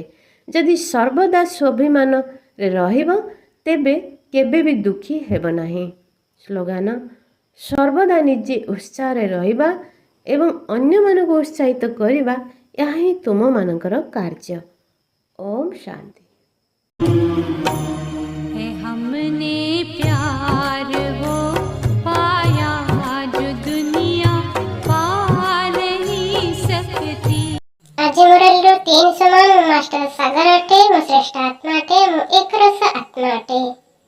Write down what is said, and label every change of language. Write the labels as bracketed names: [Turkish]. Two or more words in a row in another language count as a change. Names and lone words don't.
[Odia] ଯଦି ସର୍ବଦା ସ୍ୱାଭିମାନରେ ରହିବ ତେବେ କେବେ ବି ଦୁଃଖୀ ହେବ ନାହିଁ। ସ୍ଲୋଗାନ, ସର୍ବଦା ନିଜେ ଉତ୍ସାହରେ ରହିବା ଏବଂ ଅନ୍ୟମାନଙ୍କୁ ଉତ୍ସାହିତ କରିବା ଏହା ହିଁ ତୁମମାନଙ୍କର କାର୍ଯ୍ୟ। ଓମ୍ ଶାନ୍ତି। [Hindi] हमने प्यार वो पाया जो दुनिया पा नहीं सकती। [Odia] ଆଜି ମୁରଲୀର 3 ସମାନ ମାଷ୍ଟର ସାଗର ଅଟେ ମୋ ଶ୍ରେଷ୍ଠ ଆତ୍ମା ଅଟେ ମୋ ଏକ ରସ ଆତ୍ମା ଅଟେ।